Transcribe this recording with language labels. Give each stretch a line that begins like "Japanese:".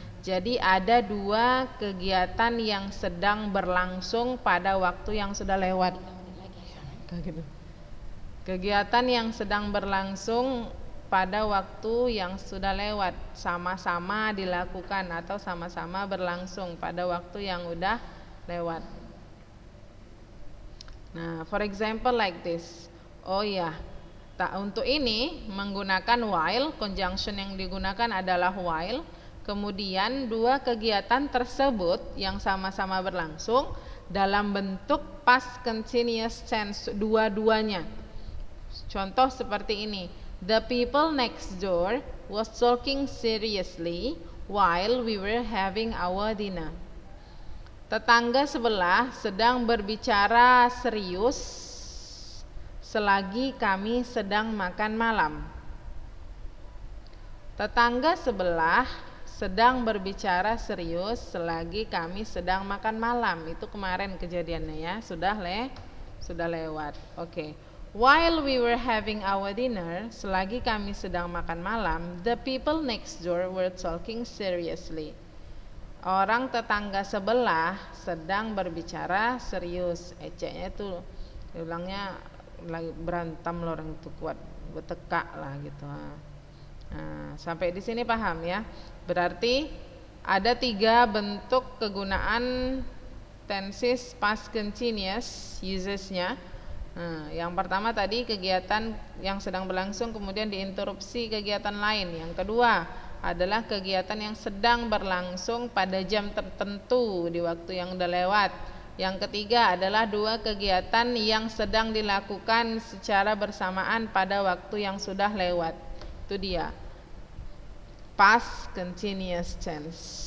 Indonesian: Jadi ada dua kegiatan yang sedang berlangsung pada waktu yang sudah lewat. Kegiatan yang sedang berlangsung pada waktu yang sudah lewat, sama-sama dilakukan atau sama-sama berlangsung pada waktu yang udah lewat.
English: Nah, for example like this.
Indonesian: Oh ya, untuk ini menggunakan while, conjunction yang digunakan adalah while. Kemudian dua kegiatan tersebut yang sama-sama berlangsung dalam bentuk past continuous tense dua-duanya. Contoh seperti ini.
English: The people next door was talking seriously while we were having our dinner.
Indonesian: Tetangga sebelah sedang berbicara serius selagi kami sedang makan malam. Tetangga sebelah sedang berbicara serius selagi kami sedang makan malam. Itu kemarin kejadiannya ya, sudah lewat. Oke.
English: While we were having our dinner,
Indonesian: selagi kami sedang makan malam,
English: the people next door were talking seriously.
Indonesian: Orang tetangga sebelah sedang berbicara serius. Eceknya itu bilangnya lagi berantem loh, orang itu kuat bertekak lah gitu. Nah, sampai di sini paham ya? Berarti ada 3 bentuk kegunaan tenses past continuous usesnya. Nah, yang pertama tadi kegiatan yang sedang berlangsung kemudian diinterupsi kegiatan lain. Yang kedua adalah kegiatan yang sedang berlangsung pada jam tertentu di waktu yang udah lewat. Yang ketiga adalah 2 kegiatan yang sedang dilakukan secara bersamaan pada waktu yang sudah lewat. Itu dia past continuous tense.